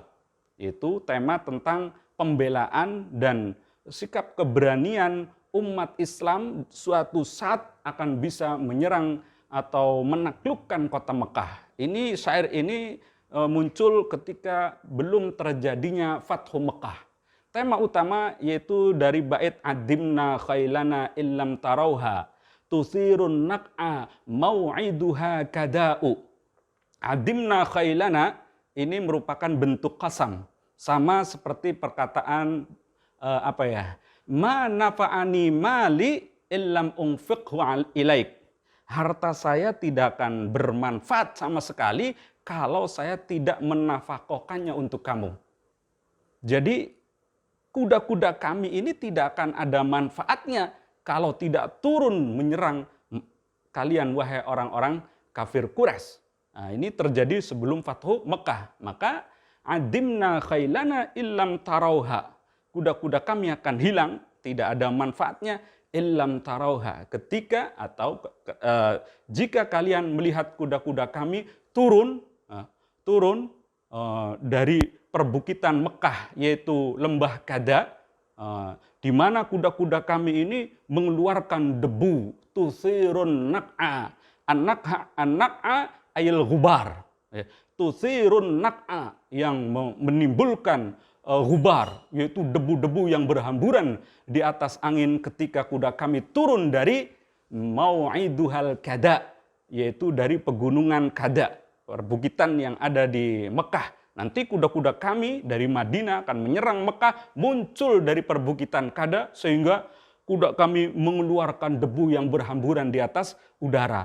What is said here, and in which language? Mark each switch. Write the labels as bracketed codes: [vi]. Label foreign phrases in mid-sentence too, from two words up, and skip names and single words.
[id] Itu tema tentang pembelaan dan sikap keberanian umat Islam suatu saat akan bisa menyerang atau menaklukkan kota Mekah. Ini syair ini muncul ketika belum terjadinya Fathu Mekah. Tema utama yaitu dari bait [ar] عدمنا خيلنا إن لم تروها تثير النقع موعدها كداء. عدمنا خيلنا [id] ini merupakan bentuk qasam, sama seperti perkataan [ar] ما نفعني مالي إن لم أنفقه إليك. [id] Harta saya tidak akan bermanfaat sama sekali kalau saya tidak menafkahkannya untuk kamu. Jadi kuda-kuda kami ini tidak akan ada manfaatnya kalau tidak turun menyerang kalian, wahai orang-orang kafir Quraisy. Nah, ini terjadi sebelum Fathu Mekah. [ar] Maka عدمنا خيلنا إن لم تروها. [id] Kuda-kuda kami akan hilang, tidak ada manfaatnya [ar] إن لم تروها. [id] Ketika atau jika kalian melihat kuda-kuda kami turun dari perbukitan Mekah, yaitu lembah Kada, di mana kuda-kuda kami ini mengeluarkan debu, [ar] تثير النقع. النقع أي الغبار، تثير النقع, [id] yang menimbulkan ghubar, yaitu debu-debu yang berhamburan di atas angin ketika kuda kami turun dari [ar] موعدها الكداء, [id] yaitu dari pegunungan Kada, perbukitan yang ada di Mekah. Nanti kuda-kuda kami dari Madinah akan menyerang Mekah, muncul dari perbukitan Kada, sehingga kuda kami mengeluarkan debu yang berhamburan di atas udara.